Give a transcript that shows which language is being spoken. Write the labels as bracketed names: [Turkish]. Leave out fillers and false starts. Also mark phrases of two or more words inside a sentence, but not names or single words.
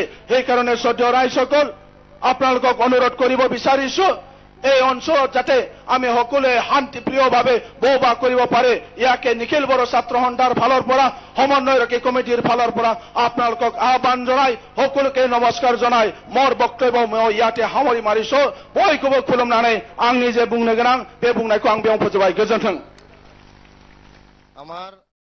[Assamese] সেইকাৰণে শ্ৰদ্ধেয় ৰাইজসকল, আপোনালোকক অনুৰোধ কৰিব বিচাৰিছো, এই অঞ্চলত যাতে আমি সকলোৱে শান্তিপ্ৰিয়ভাৱে বসবাস কৰিব পাৰে, ইয়াকে নিখিল বড়ো ছাত্ৰ সন্থাৰ ফালৰ পৰা, সমন্বয়ৰক্ষী কমিটিৰ ফালৰ পৰা আপোনালোকক আহ্বান জনাই, সকলোকে নমস্কাৰ জনাই মোৰ বক্তব্য মই ইয়াতে সামৰি মাৰিছো। [Bodo] बयखौबो खुलुमनानै आंनि जे बुंनो गोनां बे बुंनायखौ आं बेयाव फोजोबबाय। गोजोन्थों।